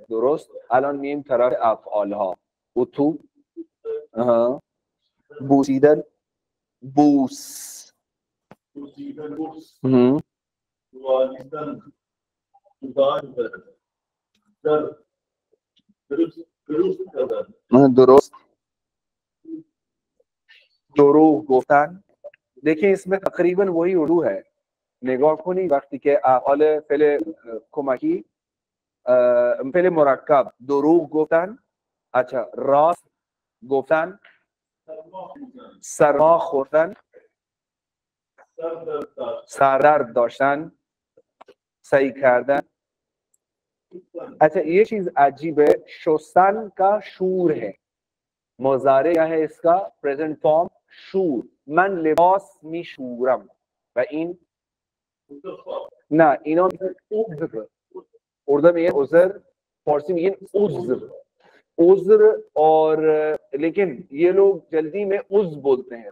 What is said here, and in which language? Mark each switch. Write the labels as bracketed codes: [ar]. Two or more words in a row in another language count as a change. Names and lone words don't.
[fa] درست. الان میایم طرف افعال ها. اتو بوسیدن بوس درست. دروغ گفتن. [hi] देखिए इसमें तकरीबन वही उर्दू है. [fa] نگاه کنی وقتی که افعال فعل کمکی فعل مرکب دروغ گفتن, अच्छा راست گفتن, سرما خوردن, سردرد داشتن, सही کردن. [hi] अच्छा ये चीज अजीब है, शोसन का शूर है. मुजारे क्या है इसका प्रेजेंट फॉर्म शूर. [fa] من لباس می‌شورم و این نه اینو [hi] उर्दू में ये उज़र, फारसी में ये उज़्र उज़्र और लेकिन ये लोग जल्दी में उज़ बोलते हैं.